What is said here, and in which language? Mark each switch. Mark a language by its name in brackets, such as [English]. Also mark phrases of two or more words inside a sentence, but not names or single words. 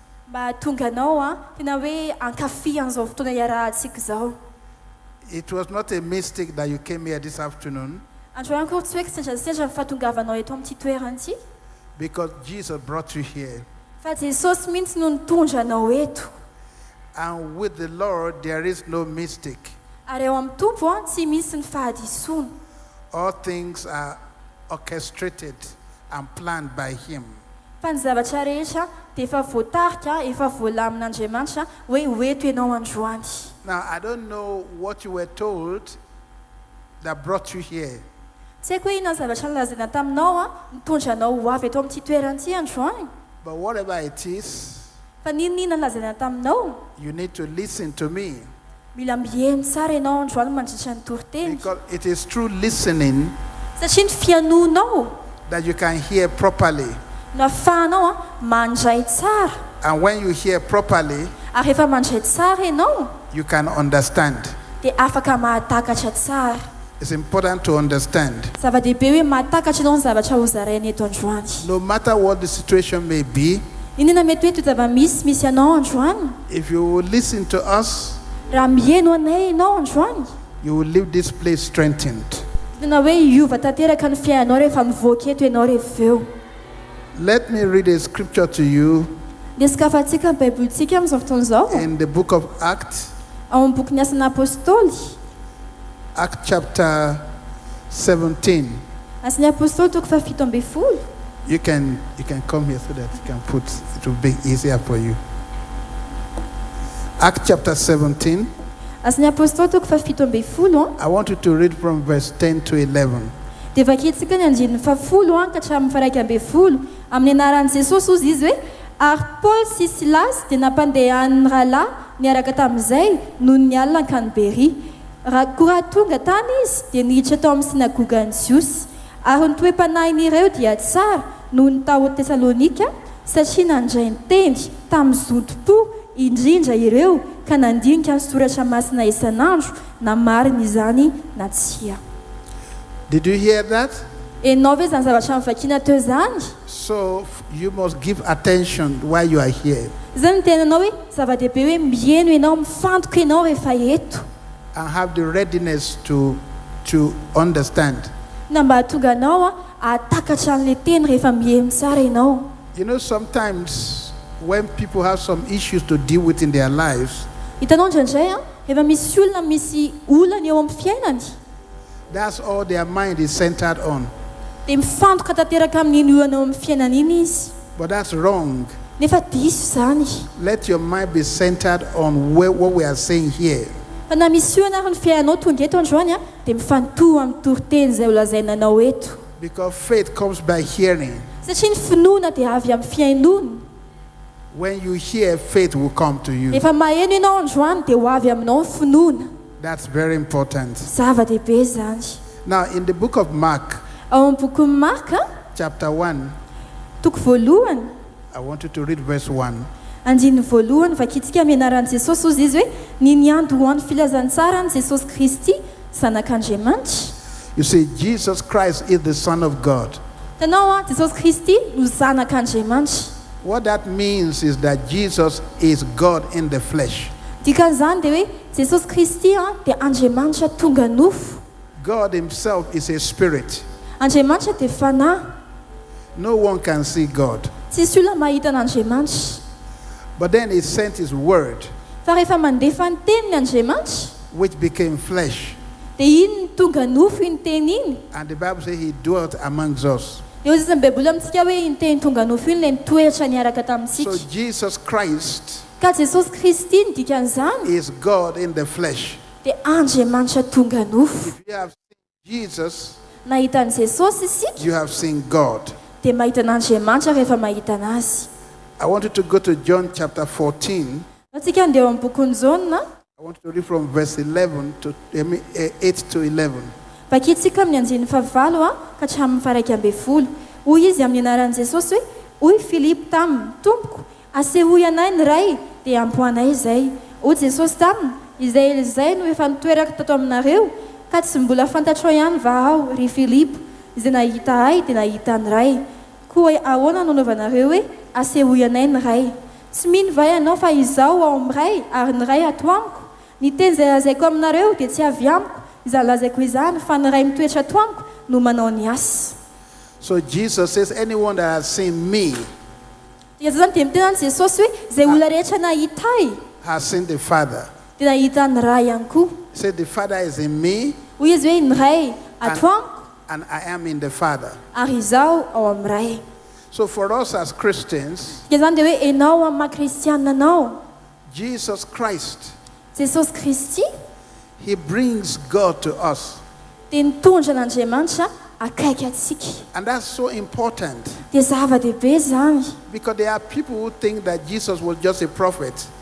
[English] It was not a mistake that you came here this afternoon, because Jesus brought you here. And with the Lord there is no mistake. All things are orchestrated and planned by Him. [Malagasy] fa ny zavatra rehetra dia efa voatarika efa voalamin'Andriamanitra hoe hoeto ianao androany. [English] Now I don't know what you were told that brought you here. [Malagasy] Tsy haiko hoe inona zavatra nolazaina taminao nitondra anao ho avy eto amin'ity toeran'ity androany. [English] But whatever it is, [Malagasy] fa ninona nolazaina taminao, [English] you need to listen to me. [Malagasy] Mila mihaino tsara ianao androany mandritra ny toriteny. [English] Because it is through listening [Malagasy] satria ny fianoanao [English] that you can hear properly. [Malagasy] no ahafahanao mandray tsara. [English] And when you hear properly, [Malagasy] ary rehefa mandray tsara ianao, [English] you can understand. [Malagasy] dia afaka mahatakatra tsara. [English] It's important to understand. [Malagasy] Zava-dehibe hoe mahatakatra ianao ny zavatra hozaraina eto androany. [English] No matter what the situation may be, [Malagasy] inona mety hoe toezava misy ianao androany, [English] if you will listen to us, [Malagasy] raha mihaino anay ianao androany, [English] you will leave this place strengthened. [Malagasy] tena hoe hiova tanteraka ny fiainanao rehefa mivoaka eto ianao rehefa eo. [English] Let me read a scripture to you [Malagasy] Descafatsika ny Baibolitsika amin'izao fotoana izao. [English] in the book of Acts, [Malagasy] ao amin'ny boky ny asan'ny apôstôly. [English] Acts chapter 17. [Malagasy] Asan'ny apôstôly toko fafito amby folo. [English] You can come here so that you can put, it will be easier for you. Acts chapter 17. [Malagasy] Asan'ny apôstôly toko fafito amby folo. [English] I want you to read from verse 10 to 11. [Malagasy] Dia vakiantsika ny andininy fafolo ka hatramin'ny faraiky amby folo. Amin'ny anaran'i Jesosy ozy izy hoe, ary Paul sy Silas dia nampandehan'ny rahalahy niaraka tamin'izay noho ny alina ankany Bery. Koa tonga tany izy dia niditra tao amin'ny sinagogan'ny Jiosy. Ary ny toe-panahin'ireo dia tsara noho ny tao Tesalonika, satria nandray ny tendy tamin'ny zontom-po indrindra ireo ka nandinika ny soratra masina isan'andro na marina izany na tsia. [English] Did you hear that? [Malagasy] Enao ve zany zavatra mivakiana teo zany? [English] So you must give attention while you are here. [Malagasy] Zany tenanao hoe zava-dehibe hoe mihaino ianao, mifantoka ianao rehefa eto. [English] And have the readiness to understand. [Malagasy] Na mba hatonga anao ahatakatra an'le teny rehefa mihaino tsara ianao. [English] You know, sometimes when people have some issues to deal with in their lives, [Malagasy] hitanao indraindray rehefa misy olona misy olana eo amin'ny fiainany, [English] that's all their mind is centered on. [Malagasy] dia mifantoka tanteraka amin'iny olana eo amin'ny fiainana iny izy. [English] But that's wrong. [Malagasy] Nefa diso zany. [English] Let your mind be centered on what we are saying here. [Malagasy] Fa na misy olana ary ny fiainanao tonga eto androany dia mifantoha amin'ny toriteny izay holazainanao eto. [English] Because faith comes by hearing. [Malagasy] Satria ny finoana dia avy amin'ny fiainona. [English] When you hear, faith will come to you. [Malagasy] Rehefa maheno ianao androany dia ho avy aminao ny finoana. [English] That's very important. [Malagasy] Zava-dehibe zany. [English] Now, in the book of Mark, [Malagasy] ao amin'ny boky Marka, [English] chapter 1, [Malagasy] toko voalohany, [English] I want you to read verse 1. [Malagasy] andininy voalohany vakitsika amin'ny anaran'i Jesosy ozy izy hoe ny niandohan'ny filazantsara ny Jesosy Kristy zanak'Andriamanitra. [English] You see, Jesus Christ is the Son of God. [Malagasy] Tanao Jesosy Kristy no zanak'Andriamanitra. [English] What that means is that Jesus is God in the flesh. [Malagasy] Dikan'izany dia hoe Jesosy Kristy dia Andriamanitra tonga nofo. [English] God himself is a spirit. [Malagasy] Andriamanitra dia fanahy. [English] No one can see God. [Malagasy] Tsisy olona mahita an'Andriamanitra. [English] But then he sent his word, [Malagasy] Fa rehefa mandefa ny teniny Andriamanitra, [English] which became flesh. [Malagasy] dia iny ny tonga nofo iny teny iny. [English] And the Bible says he dwelt amongst us. [Malagasy] Eo izy ny Baiboly amintsika hoe iny teny tonga nofo iny ilay nitoetra niaraka tamintsika. [English] So Jesus Christ [Malagasy] Ka Jesosy Kristy ny dikan'izany [English] is God in the flesh. [Malagasy] dia Andriamanitra tonga nofo. [English] If you have seen Jesus, [Malagasy] Nahita an'i Jesosy isika [English] you have seen God. [Malagasy] dia mahita an'Andriamanitra rehefa mahita anazy. [English] I want you to go to John chapter 14. [Malagasy] Antsika andeha eo amin'ny bokon'ny Jaona, [English] I want you to read from verse 11 to 8 to 11. [Malagasy] vakitsika amin'ny andininy favalo ka hatramin'ny faraiky amby folo. Hoy izy amin'ny anaran'i Jesosy hoe, hoy Filipo taminy, tompoko, asehoy anay ny ray dia ampoanay izay. Hoy Jesosy taminy, izay no efa nitoeraka tato aminareo, ka tsy mbola fantatrao ihany va aho, ry Filipo, izay nahita ahy dia nahita ny ray. Koa ahoana no nanaovanareo hoe asehoy anay ny ray? Tsy mino va ianao fa izaho ao amin'ny ray ary ny ray ato amiko? Ny teny izay lazaiko aminareo dia tsy avy amiko, izany lazaiko izany fa ny ray mitoetra ato amiko no manao ny asa. [English] So Jesus says, anyone that has seen me [Malagasy] Zany dia miteny an'i Jesosy hoe zay olona rehetra nahita ahy [English] has seen the Father. [Malagasy] dia nahita ny ray ihany koa. [English] He said, the Father is in me [Malagasy] Hoy izy hoe ny ray ato amiko [English] and I am in the Father. [Malagasy] ary izaho ao amin'ny ray. [English] So for us as Christians, Jesus Christ, he brings God to us. And that's so important. Because there are people who think that Jesus was just a prophet.